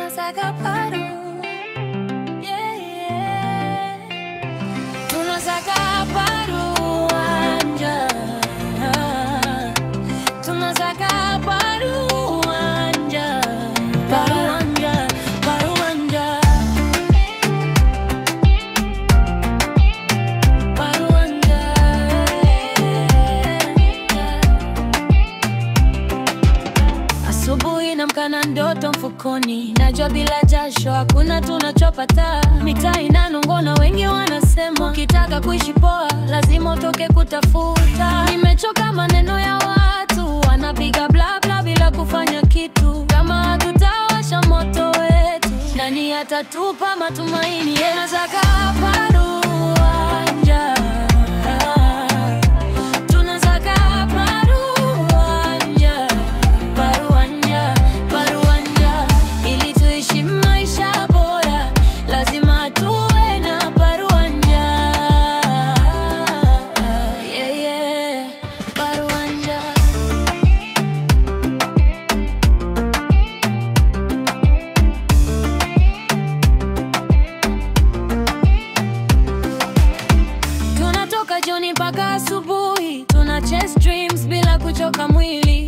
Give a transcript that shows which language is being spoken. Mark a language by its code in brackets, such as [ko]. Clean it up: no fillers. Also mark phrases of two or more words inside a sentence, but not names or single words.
[sw] tunasaka paru, [en] yeah, yeah. [sw] Tunasaka paru anja, tunasaka paru anja, paru anja, paru anja, paru anja. Asubuhi namka na ndoto mfukoni, najua bila jasho hakuna tunachopata. Mitaa inanong'ona, wengi wanasema ukitaka kuishi poa lazima utoke kutafuta. Nimechoka maneno ya watu wanapiga bla bla bila kufanya kitu. Kama hatutawasha moto wetu, nani atatupa matumaini? Tunasaka paru anja, tunasaka paru anja, paru anja, paru anja. Ili tuishi maisha bora lazima tuwe na paru anja, [en] yeah, yeah, [sw] paru anja. Tunatoka jioni mpaka asubuhi, tuna [en] chase dreams [sw] bila kuchoka mwili.